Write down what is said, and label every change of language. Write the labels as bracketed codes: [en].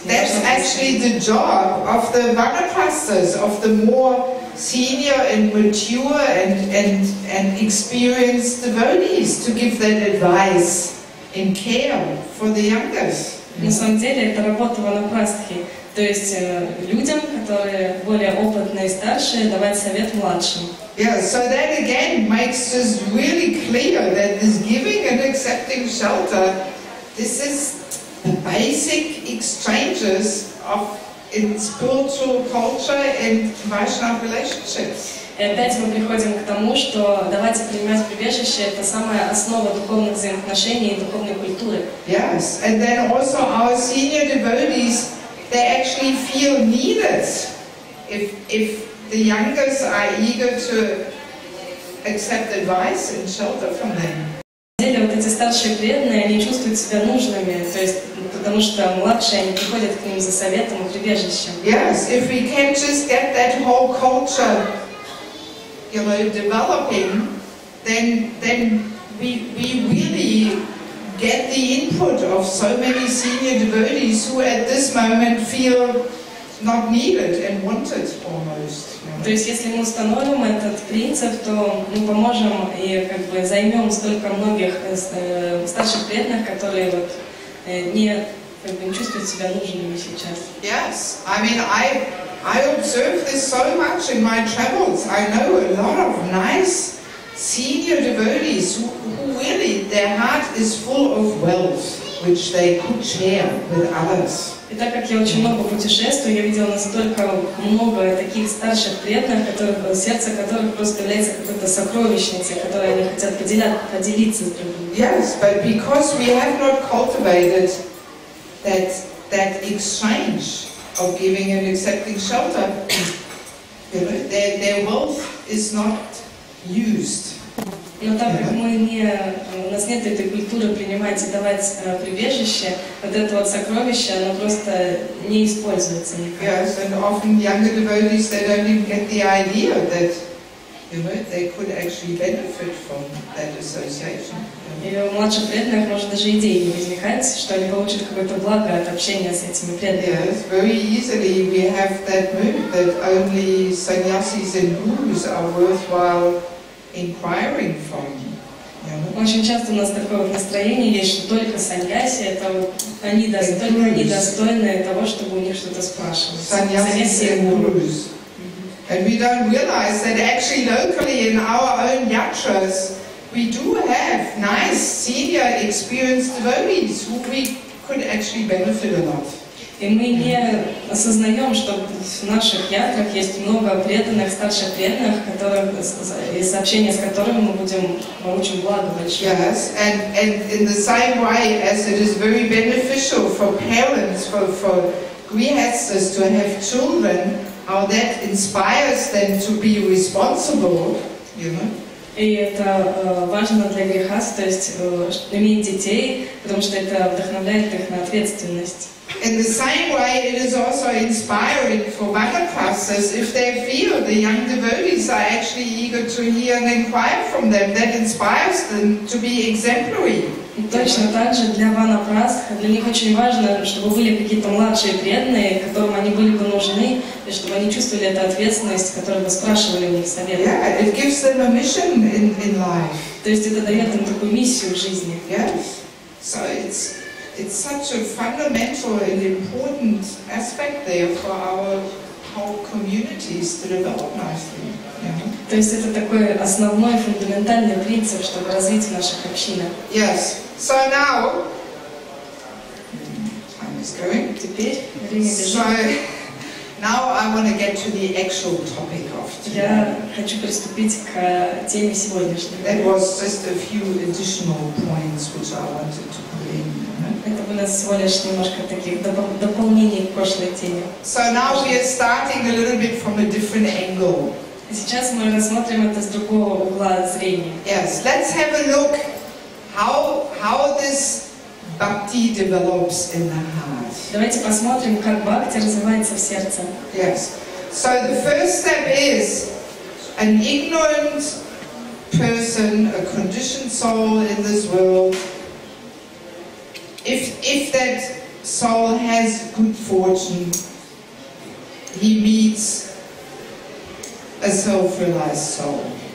[en] That's actually the job of the vanaprasthas, of the more senior and mature and experienced devotees, to give that advice and care for the youngest. [ru] На самом деле это работа ванапрастхи, то есть людям, которые более опытные и старшие, давать совет младшим. [en] Yeah, so that again makes us really clear that this giving and accepting shelter, this is the basic exchanges in spiritual culture and Vaishnava relationships. [ru] И опять мы приходим к тому, что давать и принимать прибежище – это самая основа духовных взаимоотношений и духовной культуры. [en] Yes, and then also our senior devotees, they actually feel needed if the youngers are eager to accept advice and shelter from them. [ru] Вот эти старшие преданные, они чувствуют себя нужными, то есть, потому что младшие, они приходят к ним за советом и прибежищем. [en] Yes, if we can just get that whole culture, developing, then we really get the input of so many senior devotees who at this moment feel not needed and wanted almost. [ru] То есть, если мы установим этот принцип, то мы поможем и как бы займем столько многих старших преданных, которые вот не чувствуют себя нужными сейчас. [en] Yes, I mean I observe this so much in my travels. I know a lot of nice senior devotees who really their heart is full of wealth, which they could share with others. [ru] И так как я очень много путешествую, я видела настолько много таких старших преданных, сердце которых просто является какой-то сокровищницей, которой они хотят поделиться с другими. [en] Yes, but because we have not cultivated that exchange of giving and accepting shelter, their wealth is not used. [ru] Но так как у нас нет этой культуры принимать и давать прибежище, вот это вот сокровище, оно просто не используется никак. [en] Yes, and often younger devotees, they don't even get the idea that they could actually benefit from that association. [ru] И у младших преданных, может, даже идеи не возникает, что они получат какое-то благо от общения с этими преданными. [en] Yes, very easily we have that mood that only sannyasis and gurus are worthwhile inquiring from. [ru] Очень часто у нас такое вот настроение есть, что только саньяси, это вот они достойны того, чтобы у них что-то спрашивать. [en] Sannyasis and gurus. And we don't realize that actually locally in our own yatras, we do have nice, senior, experienced devotees who we could actually benefit a lot. [ru] И мы не осознаем, что в наших ятрах есть много преданных, старших преданных, из общения с которыми мы получим благо большое. [en] Yes, and in the same way as it is very beneficial for parents, for grihastas to have children, how that inspires them to be responsible, [ru] И это важно для грехас, то есть иметь детей, потому что это вдохновляет их на ответственность. [en] In the same way, it is also inspiring for vanaprasthas if they feel the young devotees are actually eager to hear and inquire from them. That inspires them to be exemplary. [ru] И точно так же для ванапрастх, для них очень важно, чтобы были какие-то младшие преданные, которым они были бы нужны, и чтобы они чувствовали эту ответственность, которые бы спрашивали у них совет. [en] Yeah, it gives them a mission in life. [ru] То есть это дает им такую миссию в жизни. [en] Yes. So it's such a fundamental and important aspect there for our whole communities to develop nicely. [ru] То есть это такой основной, фундаментальный принцип, чтобы развить наших общинах. [en] Yes. So now, time is going. [ru] Теперь время бежит. [en] So now I want to get to the actual topic of today. [ru] Я хочу приступить к теме сегодняшней. [en] That was just a few additional points which I wanted to put in. [ru] Это были всего лишь немножко таких дополнений к прошлой теме. [en] So now we are starting a little bit from a different angle. [ru] Сейчас мы рассмотрим это с другого угла зрения. [en] Yes, let's have a look how this bhakti develops in the heart. [ru] Давайте посмотрим, как бхакти развивается в сердце. [en] Yes. So the first step is an ignorant person, a conditioned soul in this world, if that soul has good fortune, he meets a self-realized soul.